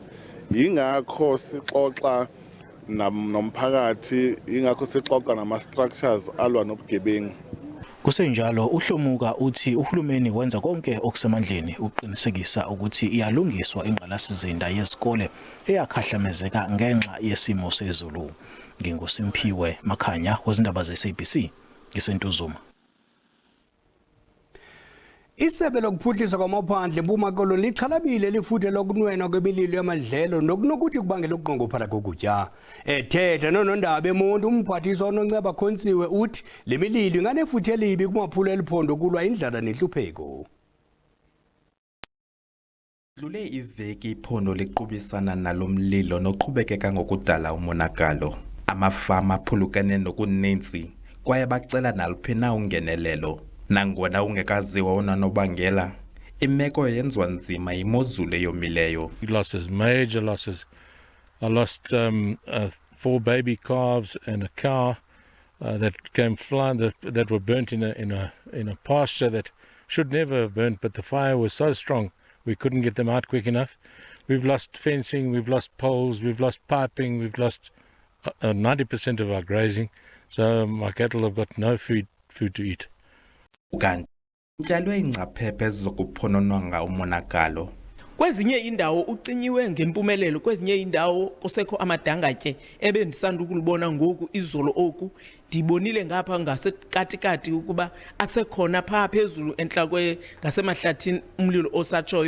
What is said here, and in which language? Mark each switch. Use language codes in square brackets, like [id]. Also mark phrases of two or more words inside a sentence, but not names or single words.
[zu] Yingakho sixoxa nomphakathi, ingakho sixoxa nama structures alwa nobugebengu. Kusenjalo uHlomuka uthi uhulumeni wenza konke okusemandleni ukuqinisekisa ukuthi iyalungiswa ingqalasizinda yesikole eyakhahlamezeka ngenxa yesimo sezulu. NginguSimphiwe Makhanya wezindaba zeSABC ngiseNtuzuma. [xh] Isebe lokuphuhliswa kwamaphandle eMpuma Koloni lixhalabile lifuthe lokunwenwa kwemililo yamadlelo nokunokuthi kubangela ukuqongophala kokutya. Ethetha nonondaba eMonti umphathiswa uNonceba Khontsiwe uthi le mililo inganefuthe elibi kumaphulo eliphondo kulwa indlala nenhlupheko. Dlule iveki iphondo liqubisana nalomlilo noqhubekeka ngokudala umonakalo. Amafama aphulukane nokuninzi kwaye bacela naluphi na ungenelelo. Nangona ungekaziwa unanobangela, imeko yenziwa nzima yimozulu eyomileyo. [en] Losses, major losses. I lost 4 baby calves and a cow that came flying that were burnt in a pasture that should never have burnt, but the fire was so strong we couldn't get them out quick enough. We've lost fencing, we've lost poles, we've lost piping, we've lost 90% of our grazing, so my cattle have got no food to eat. [xh] Kanti kutyalwe ingcaphephe ezizokuphonononga umonakalo. Kwezinye indawo ucinyiwe ngempumelelo, kwezinye indawo kusekho amadangatye ebendisanda ukulibona ngoku izolo oku ndibonile ngapha ngasekatikati ukuba asekhona pha phezulu enhlakwe ngasemahlathini umlilo osatshoyo.